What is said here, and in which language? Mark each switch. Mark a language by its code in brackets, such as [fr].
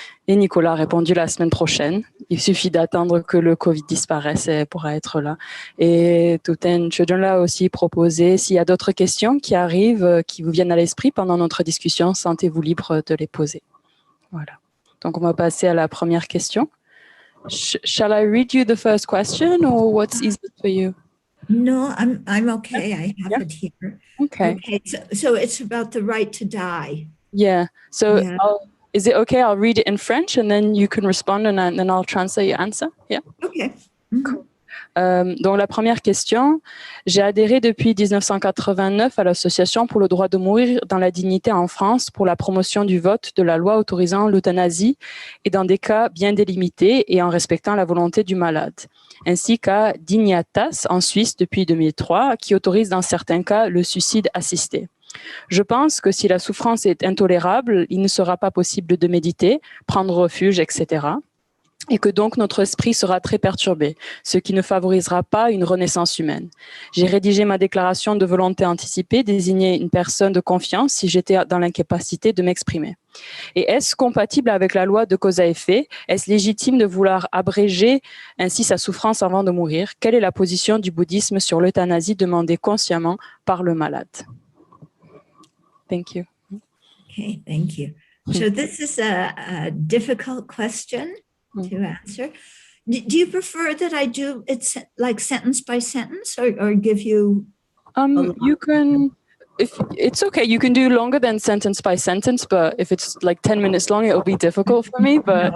[fr] Et Nicolas a répondu la semaine prochaine. Il suffit d'attendre que le Covid disparaisse et elle pourra être là. Et Thoubten Chodron a aussi proposé, s'il y a d'autres questions qui arrivent, qui vous viennent à l'esprit pendant notre discussion, sentez-vous libre de les poser. Voilà. Donc on va passer à la première question. [en] Shall I read you the first question, or what's easiest for you? No, I'm okay. I have Yeah. it here. Okay. Okay, so it's about the right to die. Yeah. So Yeah. is it okay? I'll read it in French, and then you can respond, and then I'll translate your answer. Yeah. Okay. [fr] Donc la première question, j'ai adhéré depuis 1989 à l'association pour le droit de mourir dans la dignité en France pour la promotion du vote de la loi autorisant l'euthanasie et dans des cas bien délimités et en respectant la volonté du malade, ainsi qu'à Dignitas en Suisse depuis 2003 qui autorise dans certains cas le suicide assisté. Je pense que si la souffrance est intolérable, il ne sera pas possible de méditer, prendre refuge, etc. Et que donc notre esprit sera très perturbé, ce qui ne favorisera pas une renaissance humaine. J'ai rédigé ma déclaration de volonté anticipée, désigné une personne de confiance si j'étais dans l'incapacité de m'exprimer. Et est-ce compatible avec la loi de cause à effet? Est-ce légitime de vouloir abréger ainsi sa souffrance avant de mourir? Quelle est la position du bouddhisme sur l'euthanasie demandée consciemment par le malade? [en] Thank you. Okay, thank you. So this is a difficult question to answer. Do you prefer that I do it like sentence by sentence, or give you? You can, if it's okay, you can do longer than sentence by sentence, but if it's like 10 minutes long, it'll be difficult for me, but